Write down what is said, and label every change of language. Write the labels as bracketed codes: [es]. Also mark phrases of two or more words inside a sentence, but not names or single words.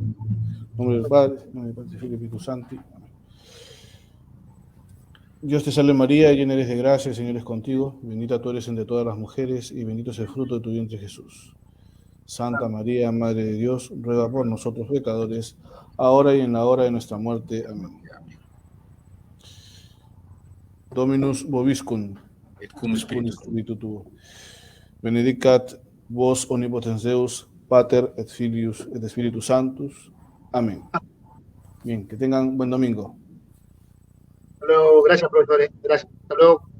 [es] En nombre del Padre, en nombre del Padre, del Espíritu Santo. Dios te salve María, llena eres de gracia, el Señor es contigo. Bendita tú eres entre todas las mujeres y bendito es el fruto de tu vientre Jesús. Santa María, Madre de Dios, ruega por nosotros pecadores, ahora y en la hora de nuestra muerte. Amén. [la] Dominus vobiscum. Et cum spiritu tuo. Benedicat vos omnipotens Deus, Pater et Filius et Spiritus Sanctus. [es] Amén. Bien, que tengan un buen domingo. Hasta luego. Gracias, profesores. Gracias. Hasta luego.